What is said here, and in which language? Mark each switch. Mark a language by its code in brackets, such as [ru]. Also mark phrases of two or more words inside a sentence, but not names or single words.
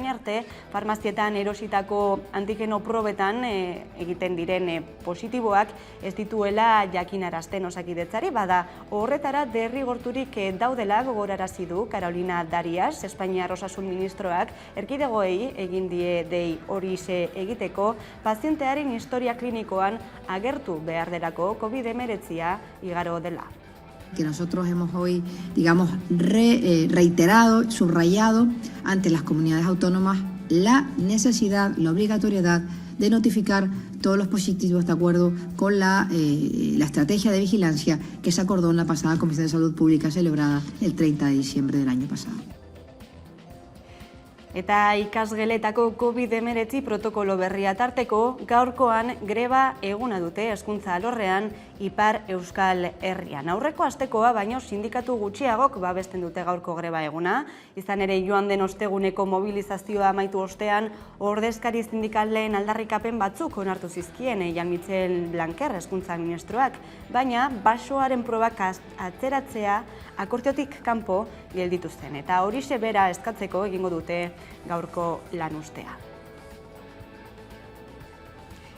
[eu] arte farmazietan erositako antigeno probetan egiten diren positiboak ez dituela jakinarazten Osakidetzari, bada horretara derrigorturik daudela gogorarazi du Carolina Darias, Espainiar Osasun Ministroak, erkidegoei egin die dei horixe egiteko pazientearen historia klinikoan agertu behar delako COVID-19 igaro dela. [es] Que nosotros hemos hoy, digamos, reiterado, subrayado ante las comunidades autónomas la necesidad, la obligatoriedad de notificar todos los positivos de acuerdo con la estrategia de vigilancia que se acordó en la pasada Comisión de Salud Pública celebrada el 30 de diciembre del año pasado. [eu] Eta ikasgeletako COVID-19 protokolo berria tarteko, gaurkoan greba eguna dute hezkuntza alorrean Ipar Euskal Herrian. Aurreko astekoa baino sindikatu gutxiagok babesten dute gaurko greba eguna. Izan ere joan den osteguneko mobilizazioa amaitu ostean, ordezkari sindikalen aldarrikapen batzuk onartu zizkien Jan Michel Blanquer hezkuntza ministroak, baina basoaren probak atzeratzea akordiotik kanpo gelditu zen, eta horixe bera eskatzeko egingo dute gaurko lanuztea.